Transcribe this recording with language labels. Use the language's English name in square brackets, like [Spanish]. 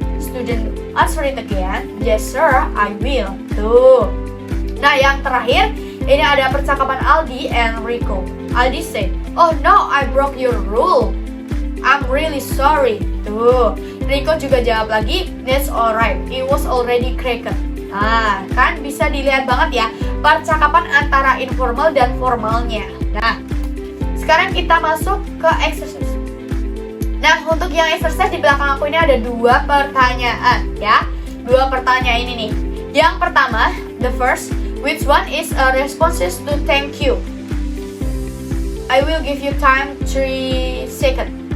[English] Student answer it again, yes sir, I will. [Indonesian] Tuh. Nah, yang terakhir ini ada percakapan Aldi and Rico. [English] Aldi say, oh no, I broke your rule. I'm really sorry. [Indonesian] Tuh. [English] Rico [Indonesian] juga jawab lagi, [English] that's alright, it was already cracked. [Indonesian] Nah, kan bisa dilihat banget ya percakapan antara informal dan formalnya. Nah, sekarang kita masuk ke exercise. Nah, untuk yang exercise di belakang aku ini ada 2 pertanyaan ya. 2 pertanyaan ini nih. Yang pertama, [English] the first, which one is a responses to thank you? I will give you time 3 seconds.